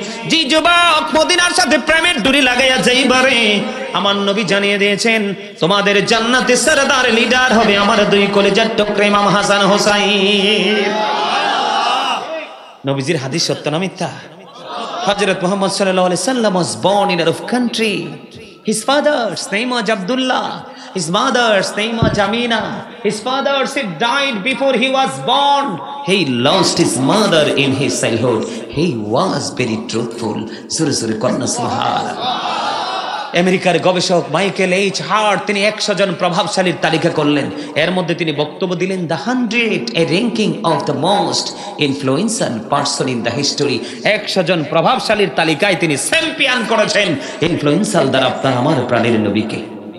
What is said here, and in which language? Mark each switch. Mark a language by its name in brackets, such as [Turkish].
[Bangla] যে যুবক মদিনার সাথে প্রেমের ডুরি লাগাইয়া যাইবারে, আমার নবী জানিয়ে দিয়েছেন, তোমাদের জান্নাতে সরদার লিডার হবে আমার দুই কলিজার টুকরা ইমাম হাসান হোসাইন। নবীজির হাদিস সত্য না মিথ্যা? হযরত মুহাম্মদ সাল্লাল্লাহু আলাইহি সাল্লাম [English] was born in Arab country. His father's name was Abdullah. His mother's name was Amina. His father died before he was born. He lost his mother in his childhood. He was very truthful. Sure sure korna subhanallah. [Bangla] আমেরিকার গবেষক Michael H heart তিনি 100 জন প্রভাবশালীর তালিকা করলেন। এর মধ্যে তিনি বক্তব্য দিলেন, [English] The 100, a ranking of the most influential person in the history. [Bangla] 100 জন প্রভাবশালীর তালিকায় তিনি চ্যাম্পিয়ন করেছেন ইনফ্লুয়েন্সিয়াল দ্বারা আপনার আমার প্রাণের নবীকে।